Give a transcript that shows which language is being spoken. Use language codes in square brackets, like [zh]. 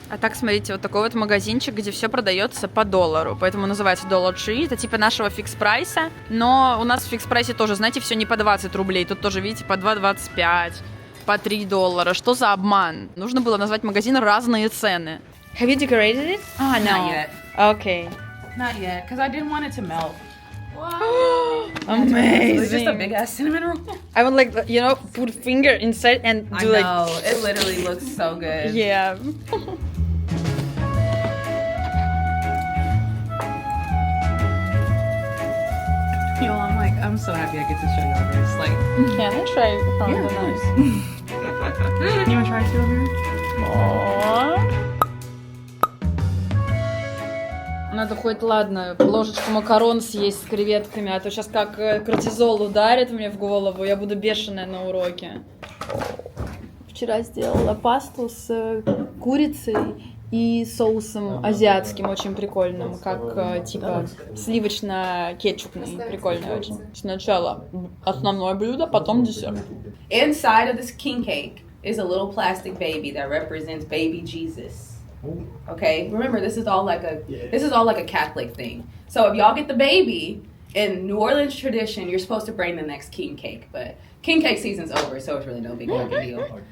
[ru] А так, смотрите, вот такой вот магазинчик, где все продается по $1, поэтому называется Dollar Tree. Это типа нашего фикс-прайса, но у нас в фикс-прайсе тоже, знаете, все не по 20 рублей, тут тоже, видите, по 2,25, по $3. Что за обман? Нужно было назвать магазин разные цены. [en] Have you decorated it? Ah, no. Not yet. Okay. Not yet, because I didn't want it to melt. Amazing. It's just a big ass cinnamon roll. I would like, you know, put finger inside and do I know, it literally looks so good. Yeah. Yo, I'm so happy I get to show y'all this. Like, Can I try from yeah, the of nose? course. You wanna try too, Amir? [ru] Надо хоть, ладно, ложечку макарон съесть с креветками, а то сейчас как кортизол ударит мне в голову, я буду бешеная на уроке. Вчера сделала пасту с курицей и соусом азиатским, очень прикольным, как типа сливочно-кетчупный, прикольный очень. Сначала основное блюдо, потом десерт. [en] Inside of this king cake is a little plastic baby that represents baby Jesus. Okay, remember this is all like a Catholic thing. So if y'all get the baby, in New Orleans tradition, you're supposed to bring the next king cake, but king cake season's over, so it's really no big fucking deal.